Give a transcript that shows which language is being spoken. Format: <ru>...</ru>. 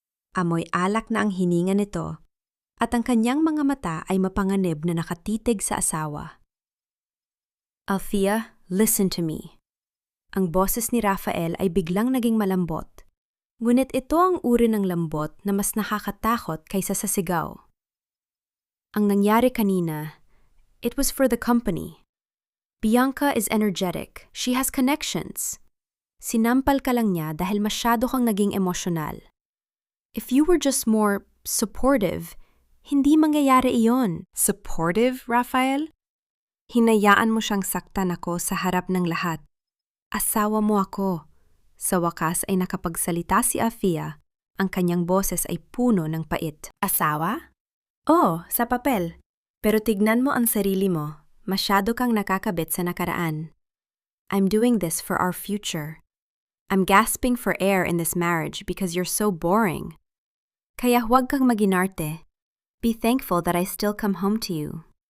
<tl>Amoy alak na ang hininga nito at ang kanyang mga mata ay mapanganib na nakatitig sa asawa. Althea,</tl> <en>listen to me.</en> <tl>Ang boses ni Rafael ay biglang naging malambot. Ngunit ito ang uri ng lambot na mas nakakatakot kaysa sa sigaw. Ang nangyari kanina,</tl> <en>it was for the company. Bianca is energetic. She has connections.</en> <tl>Sinampal ka lang niya dahil masyado kang naging emosyonal.</tl> <en>If you were just more supportive,</en> <tl>hindi mangyayari iyon.</tl> <en>Supportive, Rafael?</en> <tl>Hinayaan mo siyang saktan ako sa harap ng lahat. Asawa mo ako. Sa wakas ay nakapagsalita si Althea. Ang kanyang boses ay puno ng pait. Asawa? Oo, sa papel. Pero tignan mo ang sarili mo. Masyado kang nakakabit sa nakaraan.</tl> <en>I'm doing this for our future. I'm gasping for air in this marriage because you're so boring.</en> <tl>Kaya huwag kang maginarte.</tl> <en>Be thankful that I still come home to you.</en>